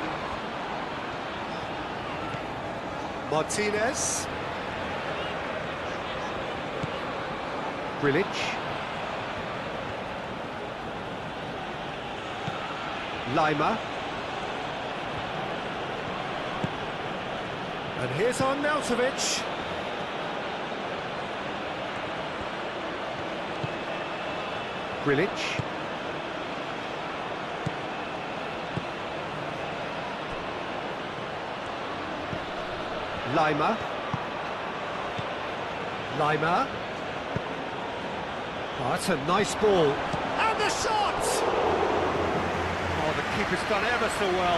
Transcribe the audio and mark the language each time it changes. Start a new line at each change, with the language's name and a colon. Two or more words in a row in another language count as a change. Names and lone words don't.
English: Martinez. Grilic. Lima. And here's Arnautovic. Grilic. Lima. Lima. Oh, that's a nice ball. And the shot! Oh, the keeper's done ever so well.